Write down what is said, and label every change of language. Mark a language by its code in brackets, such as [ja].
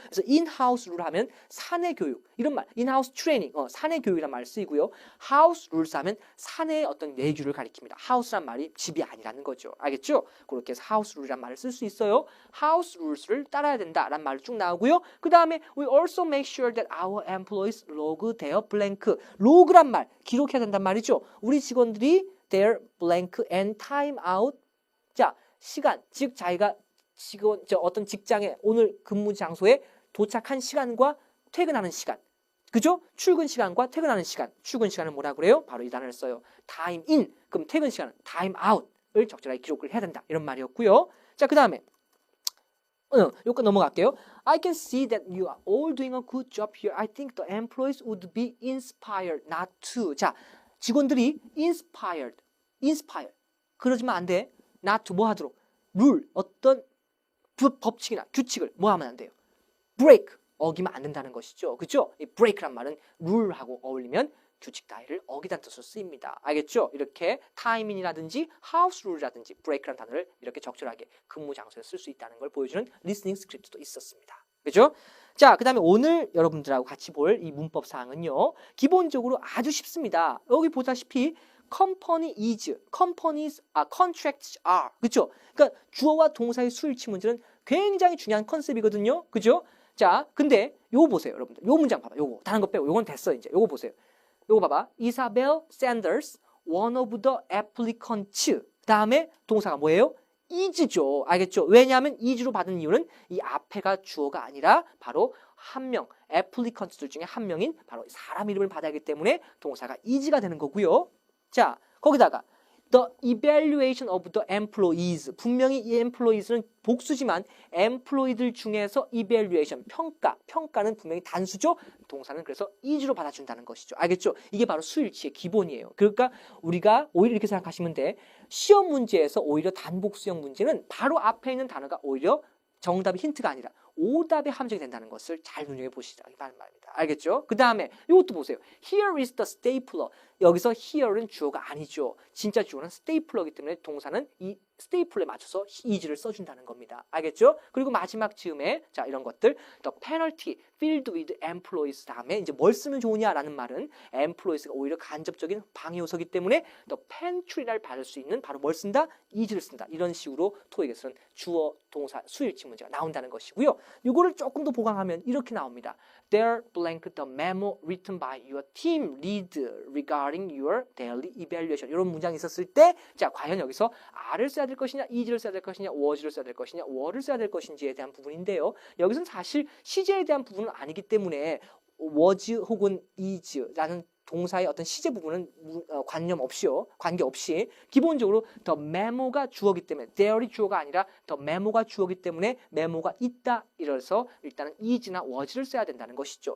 [ko] 그래서 in-house rule 하면 사내 교육 이런 말, in-house training, 사내 교육이란 말을 쓰이고요. house rules 하면 사내의 어떤 내규를 가리킵니다. house란 말이 집이 아니라는 거죠. 알겠죠? 그렇게 해서 house rule이란 말을 쓸 수 있어요. house rules를 따라야 된다라는 말이 쭉 나오고요. 그 다음에 [en] we also make sure that our employees log their blank. [ko] log란 말, 기록해야 된단 말이죠. 우리 직원들이 [en] their blank and time out. [ko] 자, 시간, 즉 자기가 어떤 직장에 오늘 근무 장소에 도착한 시간과 퇴근하는 시간, 그죠? 출근 시간과 퇴근하는 시간, 출근 시간은 뭐라 그래요? 바로 이 단어를 써요. time in, 그럼 퇴근 시간은 time out을 적절하게 기록을 해야 된다 이런 말이었고요. 자, 그 다음에 여기까지 넘어갈게요. [en] I can see that you are all doing a good job here. I think the employees would be inspired not to. [ko] 자, 직원들이 inspire. 그러지만 안 돼. not to 뭐 하도록? 룰, 어떤 법칙이나 규칙을 뭐 하면 안 돼요? break, 어기면 안 된다는 것이죠. 그렇죠? 이 break란 말은 룰하고 어울리면 규칙 따위를 어기다는 뜻으로 쓰입니다. 알겠죠? 이렇게 time인이라든지 house rule이라든지 break라는 단어를 이렇게 적절하게 근무 장소에 쓸 수 있다는 걸 보여주는 리스닝 스크립트도 있었습니다. 그렇죠? 자, 그 다음에 오늘 여러분들하고 같이 볼 이 문법 사항은요. 기본적으로 아주 쉽습니다. 여기 보다시피 [en] company is, companies, contracts are. [ko] 그렇죠? 그러니까 주어와 동사의 수일치 문제는 굉장히 중요한 컨셉이거든요. 그죠? 자, 근데 요거 보세요, 여러분들. 요 문장 봐봐. 요거. 다른 거 빼고. 요건 됐어, 이제. 요거 보세요. 요거 봐봐. [en] Isabel Sanders, one of the applicants. [ko] 다음에 동사가 뭐예요? is죠. 알겠죠? 왜냐하면 is로 받은 이유는 이 앞에가 주어가 아니라 바로 한 명, applicants들 중에 한 명인 바로 사람 이름을 받아야 하기 때문에 동사가 is가 되는 거고요. 자, 거기다가 [en] the evaluation of the employees. [ko] 분명히 이 employees는 복수지만 employee들 중에서 evaluation, 평가는 분명히 단수죠. 동사는 그래서 is로 받아준다는 것이죠. 알겠죠? 이게 바로 수일치의 기본이에요. 그러니까 우리가 오히려 이렇게 생각하시면 돼. 시험 문제에서 오히려 단복수형 문제는 바로 앞에 있는 단어가 오히려 정답의 힌트가 아니라 오답의 함정이 된다는 것을 잘 눈여겨보시라는 말입니다. 알겠죠? 그 다음에 이것도 보세요. [en] Here is the stapler. [ko] 여기서 here는 주어가 아니죠. 진짜 주어는 stapler이기 때문에 동사는 이 스테이플에 맞춰서 is를 써준다는 겁니다. 알겠죠? 그리고 마지막 즈음에 자 이런 것들 [en] the penalty filled with employees [ko] 다음에 이제 뭘 쓰면 좋으냐라는 말은 employes가 오히려 간접적인 방해 요소이기 때문에 the pantry를 받을 수 있는 바로 뭘 쓴다? is를 쓴다. 이런 식으로 토익에서는 주어, 동사, 수일치 문제가 나온다는 것이고요. 이거를 조금 더 보강하면 이렇게 나옵니다. [en] There blank the memo written by your team lead regarding your daily evaluation. [ko] 이런 문장이 있었을 때 자 과연 여기서 R을 써야 될 것이냐, is를 써야 될 것이냐, was를 써야 될 것이냐, were를 써야 될 것인지에 대한 부분인데요. 여기서는 사실 시제에 대한 부분은 아니기 때문에 was 혹은 is라는 동사의 어떤 시제 부분은 관계없이 기본적으로 the memo가 주어기 때문에 there이 주어가 아니라 the memo가 주어기 때문에 memo가 있다 이래서 일단은 is나 was를 써야 된다는 것이죠.